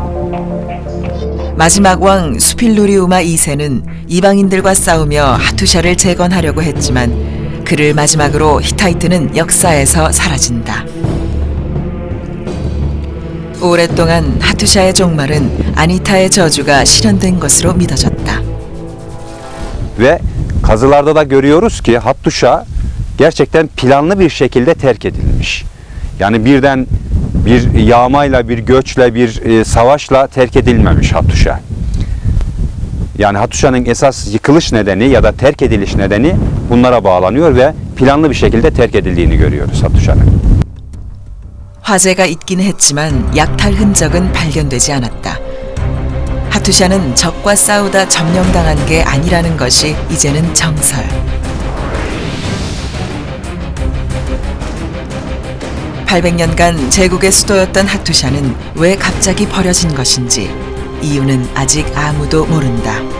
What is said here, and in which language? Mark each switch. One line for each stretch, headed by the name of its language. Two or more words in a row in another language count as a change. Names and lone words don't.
Korean: 마지막 왕 수필루리우마 2세는 이방인들과 싸우며 하투샤를 재건하려고 했지만 그를 마지막으로 히타이트는 역사에서 사라진다. 오랫동안 하투샤의 종말은 아니타의 저주가 실현된 것으로 믿어졌다.
Turkish: Ve kazılarda da görüyoruz ki Hattuşa gerçekten planlı bir şekilde terk edilmiş. Yani birden bir yağmayla, bir göçle, bir savaşla terk edilmemiş Hattuşa. Yani Hattuşa'nın esas yıkılış nedeni ya da terk ediliş nedeni bunlara bağlanıyor ve planlı bir şekilde terk edildiğini görüyoruz Hattuşa'nın.
Korean: 화재가 있긴 했지만 약탈 흔적은 발견되지 않았다. 하투샤는 적과 싸우다 점령당한 게 아니라는 것이 이제는 정설. 800년간 제국의 수도였던 하투샤는 왜 갑자기 버려진 것인지 이유는 아직 아무도 모른다.